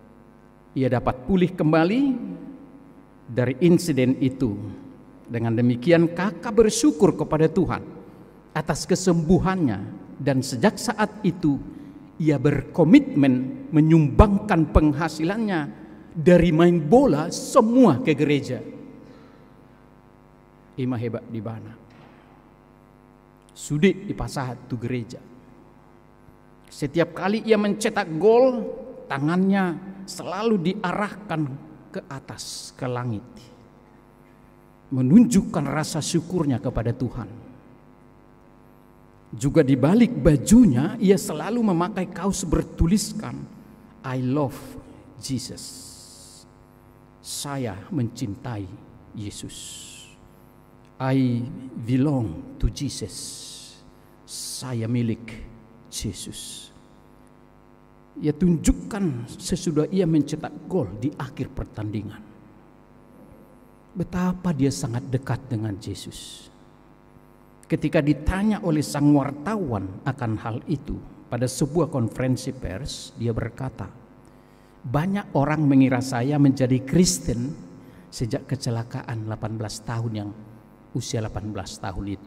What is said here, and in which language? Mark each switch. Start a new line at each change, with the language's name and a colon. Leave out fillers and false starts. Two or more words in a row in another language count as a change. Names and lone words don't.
Indonesian: Ia dapat pulih kembali dari insiden itu. Dengan demikian kakak bersyukur kepada Tuhan atas kesembuhannya, dan sejak saat itu ia berkomitmen menyumbangkan penghasilannya dari main bola semua ke gereja. Ima hebat di mana? Sudik di pasar tu gereja. Setiap kali ia mencetak gol, tangannya selalu diarahkan ke atas, ke langit, menunjukkan rasa syukurnya kepada Tuhan. Juga di balik bajunya ia selalu memakai kaos bertuliskan
English: I love Jesus.
Indonesian: Saya mencintai Yesus.
English: I belong to Jesus.
Indonesian: Saya milik Yesus. Ia tunjukkan sesudah ia mencetak gol di akhir pertandingan, betapa dia sangat dekat dengan Yesus. Ketika ditanya oleh sang wartawan akan hal itu pada sebuah konferensi pers, dia berkata, banyak orang mengira saya menjadi Kristen sejak kecelakaan 18 tahun yang usia 18 tahun itu.